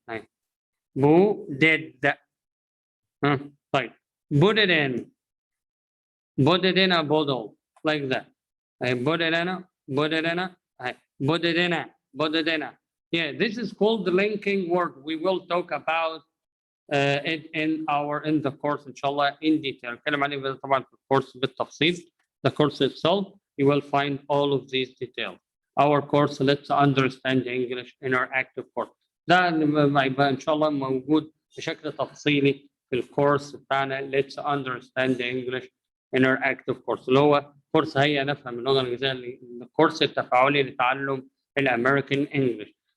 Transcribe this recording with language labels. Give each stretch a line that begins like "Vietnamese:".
English: Put it. Like put it in. Put it in a bottle like that. Put it in a. Put it in a. Put it in a. Put it in a. Yeah, this is called the linking word. We will talk about it in the course inshallah in detail.
Arabic: نتكلم عليه طبعا في الكورس بالتفصيل.
English: The course itself, you will find all of these details. Our course, let's understand English interactive course.
Arabic: ده هيبقى ان شاء الله موجود بشكل تفصيلي في الكورس بتاعنا
English: let's understand the English interactive course
Arabic: اللي هو كورس هيا نفهم اللغة الإنجليزية الكورس التفاعلي لتعلم الأمريكان English.